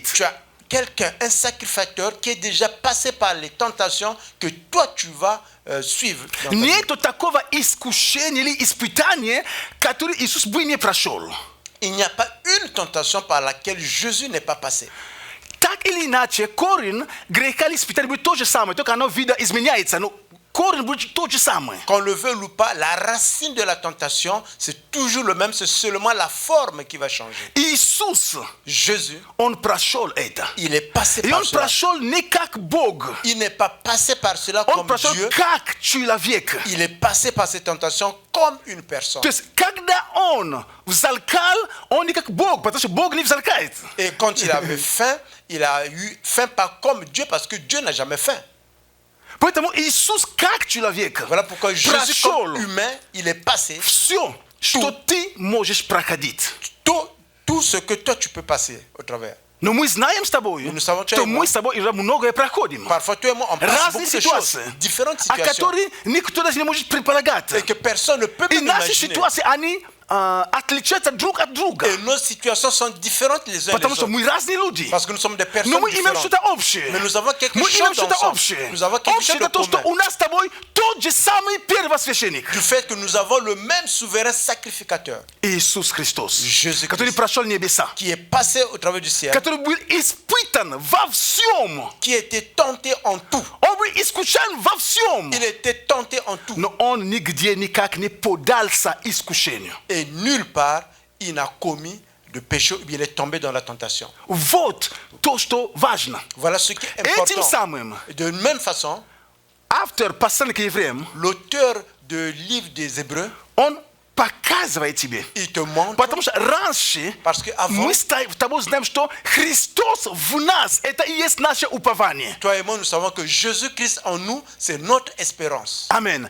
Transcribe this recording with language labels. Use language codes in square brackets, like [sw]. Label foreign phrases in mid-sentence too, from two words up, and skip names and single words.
[fr] tu as quelqu'un, un sacrificateur qui est déjà passé par les tentations que toi tu vas suivre. Dans ta vie. [ru] Нету такого искушения или испытания, которое Иисус бы не прошел. [fr] Il n'y a pas une tentation par laquelle Jésus n'est pas passé. [ru] Так или иначе, корень греха или испытания будет то же самое, только оно вида изменяется, но корень будет то же самое. [fr] Qu'on le veuille ou pas, la racine de la tentation, c'est toujours le même, c'est seulement la forme qui va changer. [ru] Иисус, [fr] Jésus, [ru] Он прошел это. [fr] il est passé [ru] И [fr] par [ru] Он [fr] cela. [ru] прошел не как Бог, [fr] Il n'est pas passé par cela [ru] Он [fr] comme [ru] прошел [fr] Dieu. [ru] как человек. [fr] Il est passé par ces tentations comme une personne. [ru] То есть, когда Он взалкал, Он не как Бог, потому что Бог не взалкает. [fr] Et quand il avait faim, il a eu faim pas comme Dieu parce que Dieu n'a jamais faim. [ru] Поэтому Иисус как человек [fr] Voilà pourquoi Jésus, [ru] прошел [fr] comme humain, il est passé [ru] все, что ты можешь проходить. [fr] tout ce que toi tu peux passer au travers. [ru] Но мы знаем с тобой, [fr] Nous savons, tu [ru] что [fr] et moi. [ru] мы с тобой уже многое проходим. [fr] Parfois, toi et moi, on passe [ru] Разные [fr] beaucoup de choses, [ru] ситуации, [fr] différentes [ru] о [fr] situations, [ru] которых никто даже не может предполагать. [fr] et que personne ne peut [ru] И [fr] même [ru] наши [fr] imaginer. [ru] ситуации, они отличаются друг от друга. [fr] Et nos situations sont différentes les uns [ru] Потому [fr] des [ru] что [fr] autres. [ru] мы разные люди. [fr] Parce que nous sommes des [ru] Но [fr] personnes [ru] мы имеем [fr] différentes. [ru] что-то общее. [fr] Mais nous avons quelque [ru] Мы имеем [fr] chose [ru] что-то [fr] ensemble. [ru] общее. [fr] Nous avons quelque [ru] Общее [fr] chose de [ru] это то, что [fr] commun. [ru] у нас с тобой тот же самый первосвященник. [fr] Du fait que nous avons le même souverain sacrificateur, [ru] Иисус Христос. [fr] Jésus-Christ, [ru] Который прошел небеса. [fr] qui est passé au travers du ciel, [ru] Который был испытан во всем. [fr] qui était tenté en tout. [ru] Он был искушен во всем. [fr] Il était tenté en tout. [ru] Но он нигде никак не поддался искушению. [fr] Et nulle part, il n'a commis de péché ou il est tombé dans la tentation. [ru] Вот то, что важно. [fr] Voilà ce qui est [ru] Этим [fr] important. [ru] самым [fr] De même façon, [ru] автор послания к евреям, [fr] l'auteur du livre des Hébreux, [ru] он показывает тебе. [fr] il te montre, [ru] Потому что раньше [fr] parce qu'avant, [ru] мы с тобой знаем, что Христос в нас, это и есть наше упование. [fr] toi et moi, nous savons que Jésus-Christ en nous, c'est notre espérance. [ru] Аминь.